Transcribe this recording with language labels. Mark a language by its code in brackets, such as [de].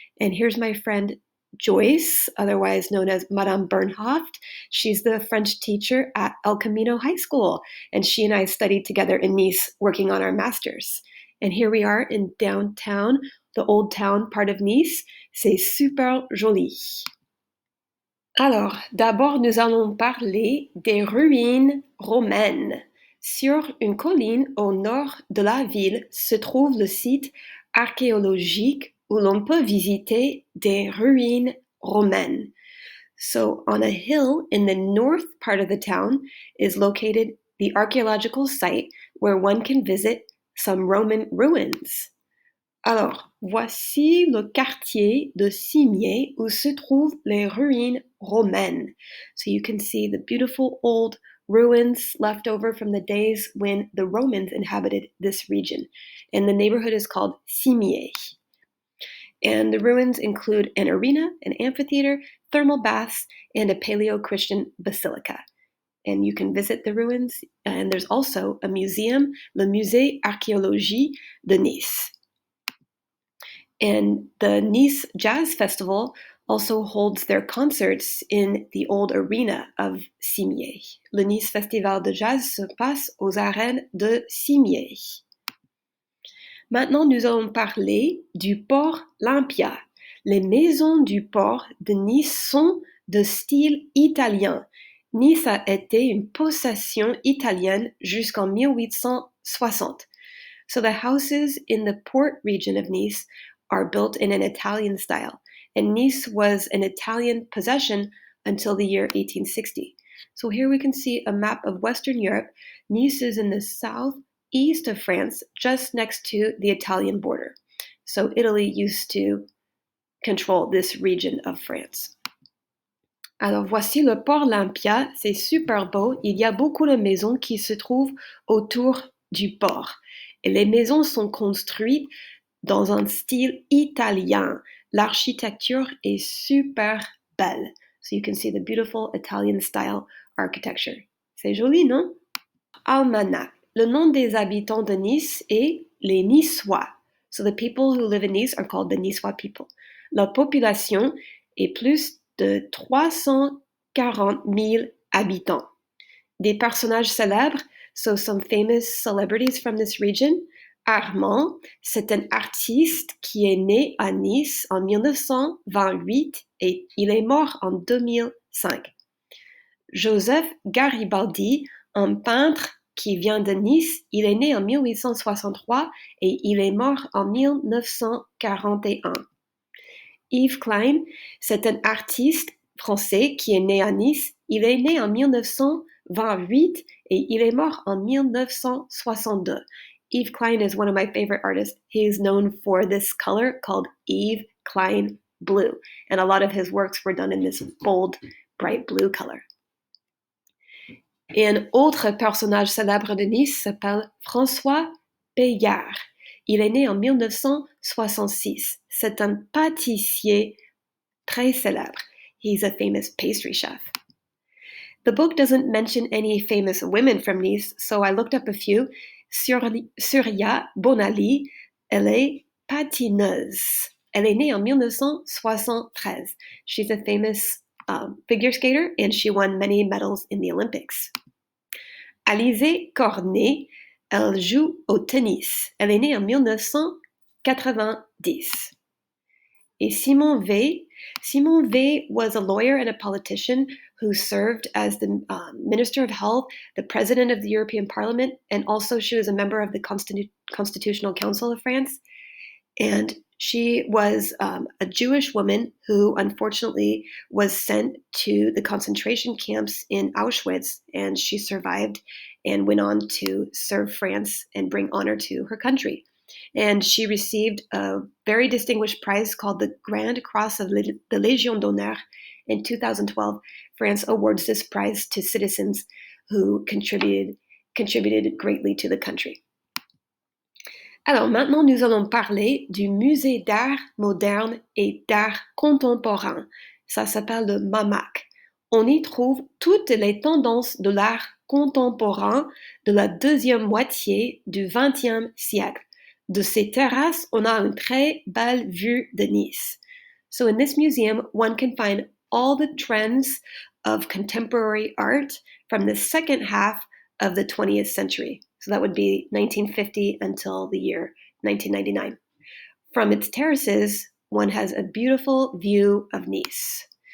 [en] And here's my friend Joyce, otherwise known as Madame Bernhoft. She's the French teacher at El Camino High School, and she and I studied together in Nice working on our masters. And here we are in downtown, the old town part of Nice. [fr] C'est super joli. Alors, d'abord, nous allons parler des ruines romaines. Sur une colline au nord de la ville se trouve le site archéologique où l'on peut visiter des ruines romaines. [en] So, on a hill in the north part of the town is located the archaeological site where one can visit some Roman ruins. [fr] Alors, voici le quartier de Cimiez où se trouvent les ruines romaines. [en] So you can see the beautiful old ruins left over from the days when the Romans inhabited this region. And the neighborhood is called Cimiez. And the ruins include an arena, an amphitheater, thermal baths, and a Paleo-Christian basilica. And you can visit the ruins. And there's also a museum, le Musée Archéologie de Nice. And the Nice Jazz Festival also holds their concerts in the old arena of Cimiez. [fr] Le Nice Festival de Jazz se passe aux arènes de Cimiez. Maintenant, nous allons parler du port Olympia. Les maisons du port de Nice sont de style italien. Nice a été une possession italienne jusqu'en 1860. [en] So the houses in the port region of Nice are built in an Italian style, and Nice was an Italian possession until the year 1860. So here we can see a map of Western Europe. Nice is in the southeast of France, just next to the Italian border. So Italy used to control this region of France. [fr] Alors voici le port Olympia, c'est super beau. Il y a beaucoup de maisons qui se trouvent autour du port. Et les maisons sont construites dans un style italien. L'architecture est super belle. [en] So you can see the beautiful Italian style architecture. [fr] C'est joli, non? Almanach. Le nom des habitants de Nice est les Niçois. [en] So the people who live in Nice are called the Niçois people. [fr] La population est plus de 340 000 habitants. Des personnages célèbres, [en] so some famous celebrities from this region. [fr] Armand, c'est un artiste qui est né à Nice en 1928 et il est mort en 2005. Joseph Garibaldi, un peintre qui vient de Nice, il est né en 1863 et il est mort en 1941. Yves Klein, c'est un artiste français qui est né à Nice. Il est né en 1928 et il est mort en 1962. [en] Yves Klein is one of my favorite artists. He is known for this color called Yves Klein blue. And a lot of his works were done in this bold, bright blue color. [fr] Et un autre personnage célèbre de Nice s'appelle François Payard. Il est né en 1966. C'est un pâtissier très célèbre. [en] He's a famous pastry chef. The book doesn't mention any famous women from Nice, so I looked up a few. [fr] Surya Bonali, elle est patineuse. Elle est née en 1973. [en] She's a famous figure skater, and she won many medals in the Olympics. [fr] Alizée Cornet, elle joue au tennis. Elle est née en 1990. Et Simone Weil. [en] Simone Weil was a lawyer and a politician who served as the Minister of Health, the President of the European Parliament, and also she was a member of the Constitutional Council of France. And she was a Jewish woman who unfortunately was sent to the concentration camps in Auschwitz, and she survived and went on to serve France and bring honor to her country. And she received a very distinguished prize called the Grand Cross of the Légion d'honneur. In 2012, France awards this prize to citizens who contributed greatly to the country. [fr] Alors maintenant, nous allons parler du Musée d'art moderne et d'art contemporain. Ça s'appelle le MAMAC. On y trouve toutes les tendances de l'art contemporain de la deuxième moitié du XXe siècle. De ces terrasses, on a une très belle vue de Nice. [en] So in this museum, one can find all the trends of contemporary art from the second half of the 20th century. So that would be 1950 until the year 1999. From its terraces, one has a beautiful view of Nice.